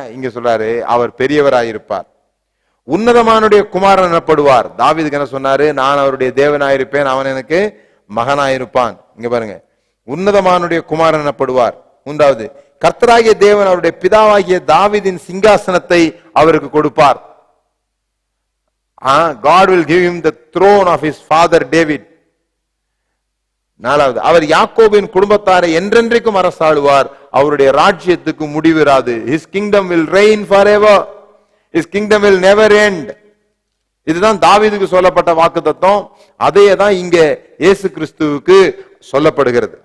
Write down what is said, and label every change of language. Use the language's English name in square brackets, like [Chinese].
[Tamil] இங்க சொல்றாரு அவர் பெரியவராயிருப்பார், உன்னதமானுடைய குமாரன் எனப்படுவார். தாவீதுக்கு என்ன சொன்னாரு? நான் அவருடைய தேவனாயிருப்பேன், அவன் எனக்கு மகனாயிருப்பான். இங்க பாருங்க, உன்னதமானுடைய குமாரன் எனப்படுவார். 3வது, கர்த்தராகிய தேவன் அவருடைய பிதாவாகிய தாவீதின் சிங்காசனத்தை அவருக்கு கொடுப்பார். [English] God will give him the throne of his father David. [Tamil] 4வது, அவர் யாக்கோபின் குடும்பத்தாரை என்றென்றைக்கும் அரசாளுவார், அவருடைய ராஜ்யத்துக்கு முடிவிராது. [English] His kingdom will reign forever. His kingdom will never end. [Tamil] இதுதான் தாவீதுக்கு சொல்லப்பட்ட வாக்குத்தத்தம். அதே தான் இங்க இயேசு கிறிஸ்துவுக்கு சொல்லப்படுகிறது.